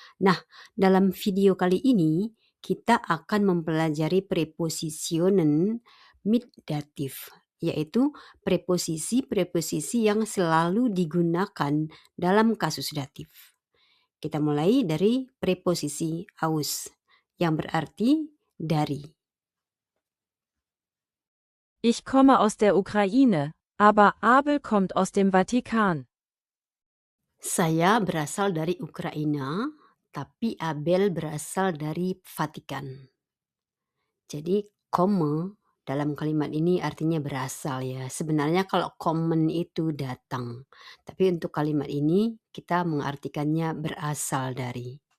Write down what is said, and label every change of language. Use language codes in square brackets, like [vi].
[id] Nah, dalam video kali ini kita akan mempelajari prepositionen mit datif, yaitu preposisi-preposisi yang selalu digunakan dalam kasus datif. Kita mulai dari preposisi aus, yang berarti dari. [de] Ich komme aus der Ukraine, aber Abel kommt aus dem Vatikan. [id] Saya berasal dari Ukraina, tapi Abel berasal dari Vatikan. Jadi komme dalam kalimat ini artinya berasal ya. Sebenarnya kalau kommen itu datang. Tapi untuk kalimat ini kita mengartikannya berasal dari.